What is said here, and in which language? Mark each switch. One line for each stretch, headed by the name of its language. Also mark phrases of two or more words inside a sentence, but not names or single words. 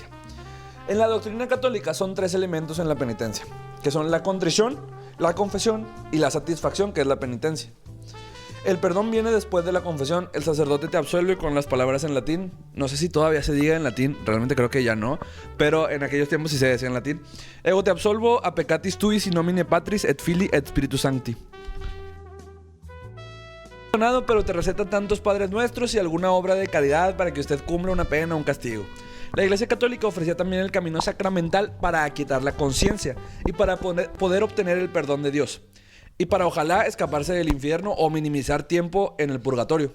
Spanish: En la doctrina católica son 3 elementos en la penitencia, que son la contrición, la confesión y la satisfacción, que es la penitencia. El perdón viene después de la confesión. El sacerdote te absuelve con las palabras en latín. No sé si todavía se diga en latín, realmente creo que ya no, pero en aquellos tiempos sí se decía en latín.
Latin: Ego te absolvo a peccatis tuis in nomine Patris et Filii et Spiritus Sancti.
Spanish: Pero te receta tantos Padres Nuestros y alguna obra de caridad para que usted cumpla una pena o un castigo. La Iglesia Católica ofrecía también el camino sacramental para aquietar la conciencia y para poder obtener el perdón de Dios. Y para ojalá escaparse del infierno o minimizar tiempo en el purgatorio.